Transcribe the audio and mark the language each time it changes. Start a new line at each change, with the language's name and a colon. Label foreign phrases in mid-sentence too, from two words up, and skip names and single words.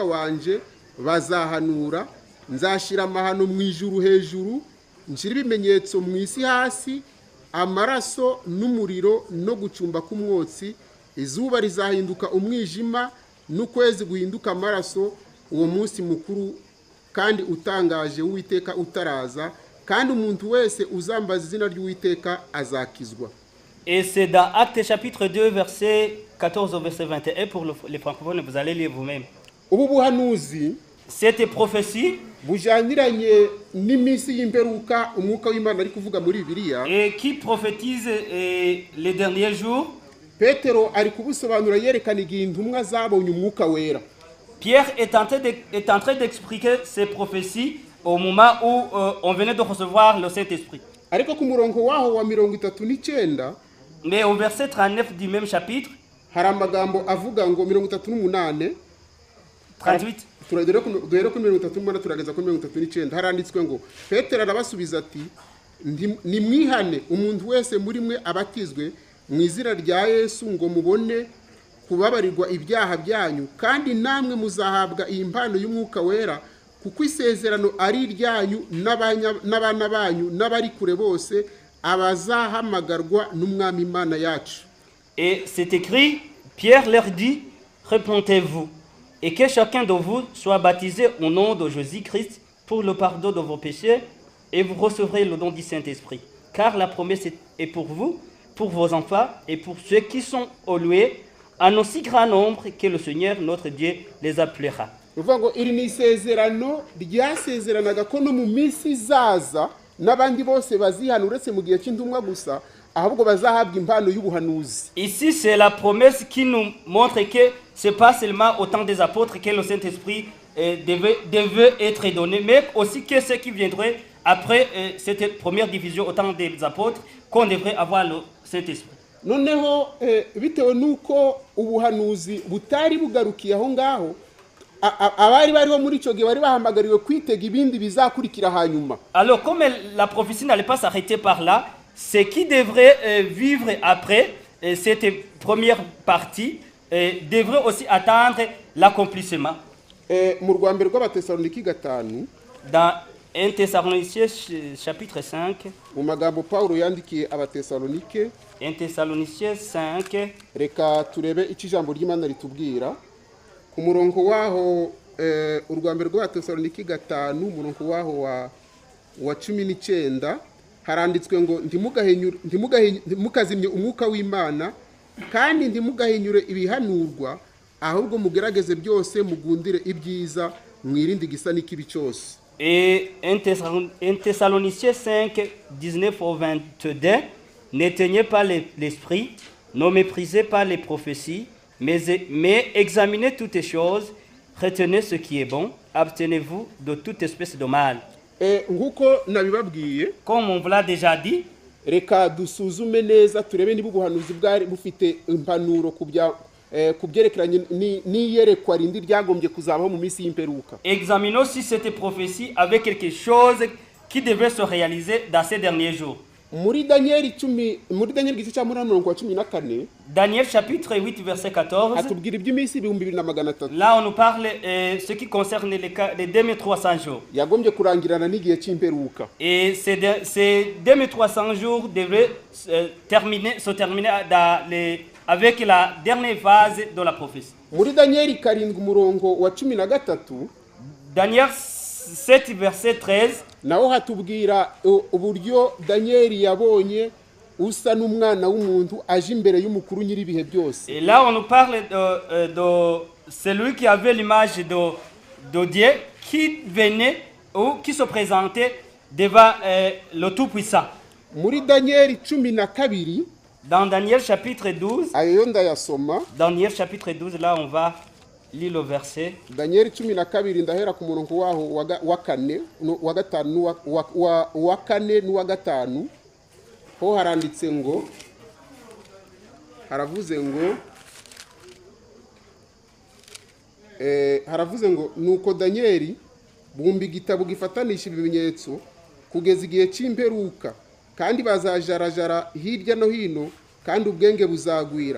Kinyarwanda: wanje bazahanura nzashira amahano mu ijuru hejuru nshira ibimenyetso mu isi hasi amaraso n'umuriro no gucumba k'umwotsi izuba rizahinduka umwijima n'ukwezi guhinduka amaraso uwo munsi mukuru kandi utangaje w'Uwiteka utaraza kandi umuntu wese uzambaza izina ry'Uwiteka azakizwa.
French: Et c'est dans Actes chapitre 2 verset 14 au verset 21 pour les francophones, vous allez lire vous-même.
Kinyarwanda: Ubu buhanuzi
French: cette prophétie
Kinyarwanda: bujaniranye n'iminsi y'imperuka umwuka w'Imana ari kuvuga muri Bibiliya
French: et qui prophétise les derniers jours.
Kinyarwanda: Petero ari kubusobanura yerekana igihe intumwa zabonye umwuka wera.
French: Pierre est en train d'expliquer ces prophéties au moment où on venait de recevoir le Saint-Esprit.
Kinyarwanda: Ariko ku murongo waho wa 39,
French: mais au verset 39 du même chapitre,
Kinyarwanda: hari amagambo avuga ngo 38 duhere ku 38 turageza ku 39 haranditswe ngo Petero arabasubiza ati nimwihane umuntu wese muri mwe abatizwe mu izina rya Yesu ngo mubone kubabarirwa ibyaha byanyu kandi namwe muzahabwa iyi mpano y'umwuka wera kuko isezerano ari iryanyu n'abana banyu n'abari kure bose abazahamagarwa n'umwami Imana yacu.
French: Et c'est écrit, Pierre leur dit, répentez-vous et que chacun de vous soit baptisé au nom de Jésus-Christ pour le pardon de vos péchés et vous recevrez le don du Saint-Esprit. Car la promesse est pour vous, pour vos enfants et pour ceux qui sont au loin, en aussi grand nombre que le Seigneur notre Dieu les appellera.
Kinyarwanda: Uvuga ngo iri ni isezerano ryasezeranaga ko no mu minsi izaza n'abandi bose bazihana uretse mu gihe cy'intumwa gusa ahubwo bazahabwa impano y'ubuhanuzi.
French: Ici c'est la promesse qui nous montre que c'est pas seulement au temps des apôtres que le Saint-Esprit devait être donné, mais aussi que ceux qui viendraient après cette première division au temps des apôtres, qu'on devrait avoir le Saint-Esprit.
Kinyarwanda: noneho bitewe n'uko ubuhanuzi butari bugarukiye aho ngaho, abari bariho muri icyo gihe bari bahamagariwe kwitega ibindi bizakurikira hanyuma.
French: Alors, comme la prophétie n'allait pas s'arrêter par là, ce qui devrait vivre après cette première partie devrait aussi attendre l'accomplissement.
Kinyarwanda: Mu rwa mbere rw'Abatesaloniki 5,
French: Dans 1 Thessaloniciens chapitre 5,
Kinyarwanda: mu magambo Pawulo yandikiye Abatesalonike,
French: 1 Thessaloniciens 5,
Kinyarwanda: reka turebe icyo ijambo ry'Imana ritubwira ku murongo waho, urwa mbere rw'Abatesaloniki 5 umurongo waho wa 19 haranditswe ngo ntimukazimye umwuka w'Imana kandi ntimugahinyure ibihanurwa, ahubwo mugerageze byose mugundire ibyiza, mwirinde igisa n'ikibi cyose.
French: Et 1 Thessaloniciens 5, 19 au 22, n'éteignez pas l'esprit, ne méprisez pas les prophéties, mais examinez toutes les choses, retenez ce qui est bon, abstenez-vous de toute espèce de mal.
Kinyarwanda: Nguko nabibabwiye,
French: Comme on vous l'a déjà dit,
Kinyarwanda: reka dusuzume neza turebe niba ubuhanuzi bwari bufite impanuro ku byerekeranye n'iyerekwa rindi ryagombye kuzabaho mu minsi y'imperuka.
French: examinons si cette prophétie avait quelque chose qui devait se réaliser dans ces derniers jours.
Kinyarwanda: Muri Daniel 10:14
French: Daniel chapitre 8, verset 14.
Kinyarwanda: hatubwira iby'iminsi 2200
French: Là, on nous parle ce qui concerne les 2300 jours.
Kinyarwanda: yagombye kurangirana n'igihe cy'imperuka.
French: Et ces 2300 jours devaient se terminer avec la dernière phase de la prophétie.
Kinyarwanda: Muri Daniel 7 umurongo wa 13
French: Daniel 7, verset 13.
Kinyarwanda: naho hatubwira uburyo Daniel yabonye usa n'umwana w'umuntu aje imbere y'umukuru nyiribihe byose.
French: Et là, on nous parle de celui qui avait l'image de Dieu, qui venait ou qui se présentait devant le Tout-Puissant.
Kinyarwanda: Muri Daniel 12
French: Dans Daniel chapitre 12,
Kinyarwanda: ayo ndayasoma.
French: Daniel chapitre 12, là, on va lire le verset.
Kinyarwanda: Daniel 12 ndahera ku murongo waho wa 4 wa 5 wa 4 n'uwa 5, ho haranditse ngo, haravuze ngo nuko Daniel bumba igitabo gifatanishije ibimenyetso kugeza igihe cy'imperuka, kandi bazajarajara hirya no hino, kandi ubwenge buzagwira.